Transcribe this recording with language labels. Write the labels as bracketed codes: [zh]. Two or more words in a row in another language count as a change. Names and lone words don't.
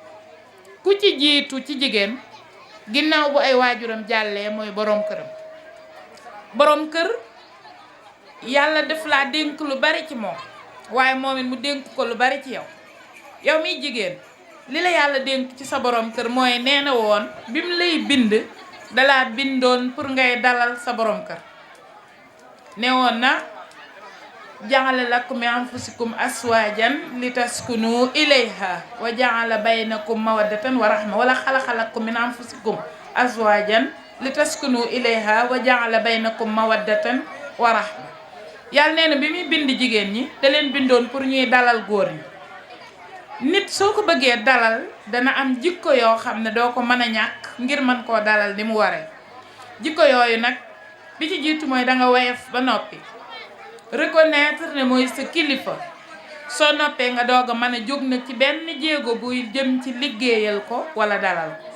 [wo] ku ci jiitu ci jigéen ginnaaw bu ay waajuram jàllee mooy boroom këram boroom kër yàlla def laa dénk lu bari ci moom waaye moom it mu dénk ko lu bari ci yow yow miy jigéen li la yàlla dénk ci sa boroom kër mooy nee na woon bi mu lay bind dalaa bindoon pour ngay dalal sa boroom kër ne woon na [ar] جعل لكم من أنفسكم أزواجا لتسكنوا إليها و جعل بينكم مودة ورحمة ولا خلق لكم من أنفسكم أزواجا لتسكنوا إليها وجعل بينكم مودة ورحمة [wo] yàlla nee na bi muy bind jigéen ñi da leen bindoon pour ñuy dalal góor ñi nit soo ko bëggee dalal dana am jikko yoo xam ne doo ko mën a ñàkk ngir mën koo dalal ni mu waree jikko yooyu nag bi ci jiitu mooy danga woyof ba noppi reconnaître ne mooy sa kilifa soo noppee nga doog a mën a jóg nag ci benn jéego buy jëm ci liggéeyal ko wala dalal